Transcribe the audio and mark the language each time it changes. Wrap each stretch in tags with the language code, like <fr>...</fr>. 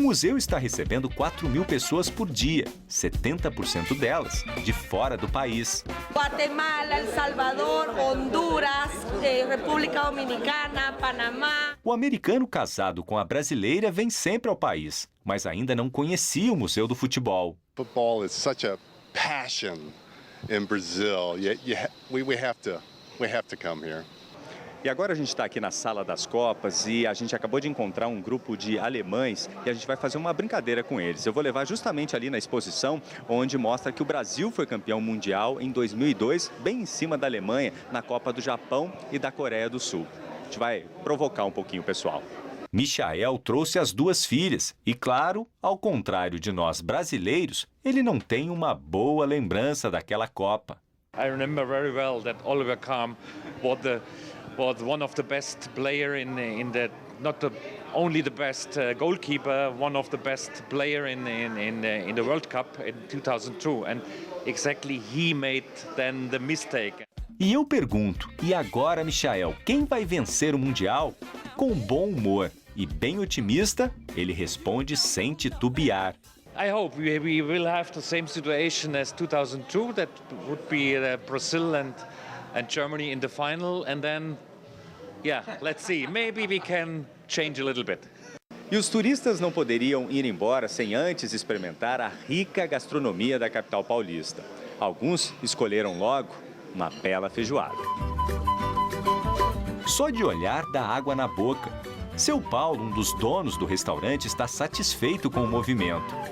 <pt>museu está recebendo 4.000 pessoas por dia, 70% delas de fora do país. Guatemala, El Salvador, Honduras, República Dominicana, Panamá. O americano casado com a brasileira vem sempre ao país, mas ainda não conhecia o Museu do Futebol.</pt> <en>Football is such a passion in Brazil. We have to come here.</en> <pt>E agora a gente está aqui na Sala das Copas e a gente acabou de encontrar um grupo de alemães e a gente vai fazer uma brincadeira com eles. Eu vou levar justamente ali na exposição, onde mostra que o Brasil foi campeão mundial em 2002, bem em cima da Alemanha, na Copa do Japão e da Coreia do Sul. A gente vai provocar um pouquinho o pessoal. Michael trouxe as duas filhas e, claro, ao contrário de nós brasileiros, ele não tem uma boa lembrança daquela Copa.</pt> <en>I remember very well that Oliver Kahn was one of the best player in the only the best goalkeeper, one of the best player in the World Cup in 2002, and exactly he made then the mistake.</en> <pt>E eu pergunto, e agora, Michael, quem vai vencer o Mundial? Com bom humor e bem otimista, ele responde sem titubear.</pt> <en>I hope we will have the same situation as 2002. That would be Brazil and Germany in the final, and then, yeah, let's see. Maybe we can change a little bit.</en> <pt>E os turistas não poderiam ir embora sem antes experimentar a rica gastronomia da capital paulista. Alguns escolheram logo uma bela feijoada. Só de olhar dá água na boca. Seu Paulo, um dos donos do restaurante, está satisfeito com o movimento.</pt>